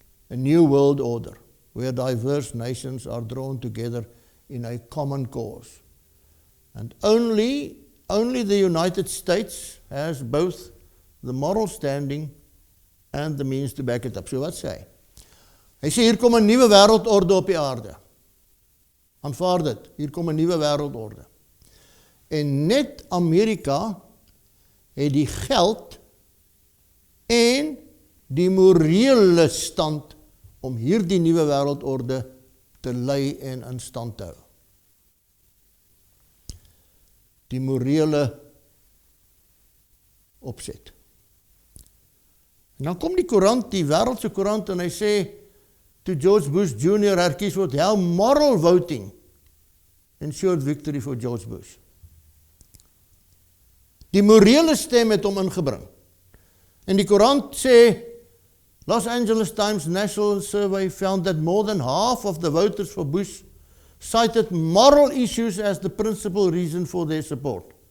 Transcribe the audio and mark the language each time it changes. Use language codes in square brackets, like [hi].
[en] A new world order, where diverse nations are drawn together in a common cause. And only the United States has both the moral standing and the means to back it up. [af] So wat sê hy? Hy sê, hier kom 'n nuwe wêreldorde op die aarde. Aanvaar dit, hier kom 'n nuwe wêreldorde. En net Amerika het die geld en die morele stand om hierdie nuwe wêreldorde te lei en in stand te hou. Die morele opset. En dan kom die koerant, die wêreldse koerant, en hy sê, to George Bush Jr. herkies word, [en] how moral voting ensured victory for George Bush. [af] Die morele stem het hom ingebring. En die koerant sê, [en] Los Angeles Times National Survey found that more than half of the voters for Bush cited moral issues as the principal reason for their support.